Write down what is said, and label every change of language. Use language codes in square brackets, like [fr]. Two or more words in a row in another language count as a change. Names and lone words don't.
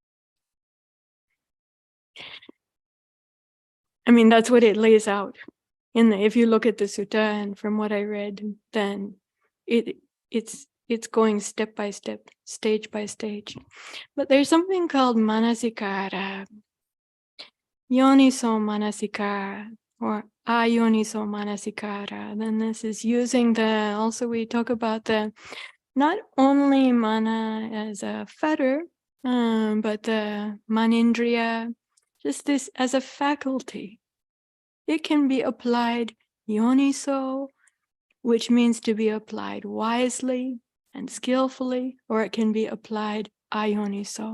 [en] I mean, that's what it lays out. If you look at the sutta, and from what I read, then it's going step by step, stage by stage. But there's something called manasikara, [pi] yoniso manasikara, [en] or [pi] ayoniso manasikara. [en] Then this is using also we talk about not only mana as a fetter, but the manindriya, just this as a faculty. It can be applied yoniso, which means to be applied wisely and skillfully, or it can be applied ayoniso.